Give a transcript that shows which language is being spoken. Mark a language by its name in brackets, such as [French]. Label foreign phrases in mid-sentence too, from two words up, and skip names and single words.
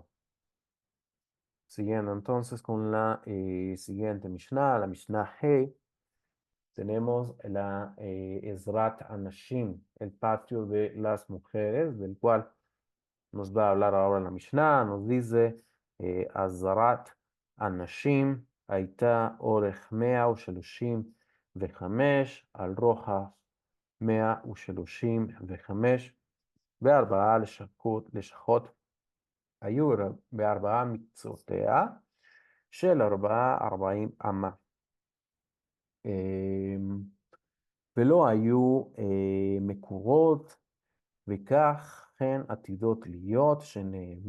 [Spanish] Siguiendo entonces con la siguiente Mishnah, la Mishnah Hey, tenemos la Ezrat Anashim, el patio de las mujeres, del cual nos va a hablar ahora la Mishnah. Nos dice [Hebrew] עזרת נשים היתה אורך מאה ושלושים וחמש על רוחב מאה ושלושים וחמש, וארבעה לשכות היו בארבעה מקצותיה של 40 אמה. ולא היו מקורות, וכך הן עתידות להיות,